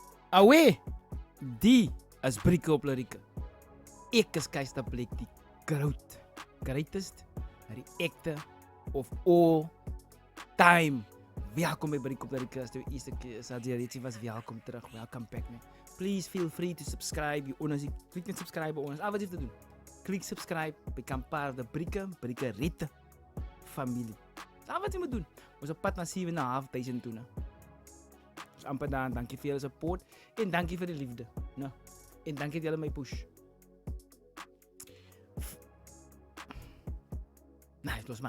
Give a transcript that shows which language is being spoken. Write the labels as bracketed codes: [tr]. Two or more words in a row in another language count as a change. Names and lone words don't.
[en] Away! [af] Die is Brieke op Lirieke. Ek is Keister Bleek, die [en] greatest reactor of all time. [af] Welkom by Brieke op Lirieke. As jy eerste keer is, was welkom terug. [en] Welcome back, man. Please feel free to subscribe. [af] Klik net subscribe by ons. Al wat jy hoef te doen. Klik subscribe, [en] become part of the [af] Brieke Ritte familie. Al wat jy moet doen. Ons op pad na 7.500 toe, ne? Dus amper daar, dankie vir julle support en dankie vir die liefde. [en] No. [af] En dankie dat julle my push. Nee, het was my.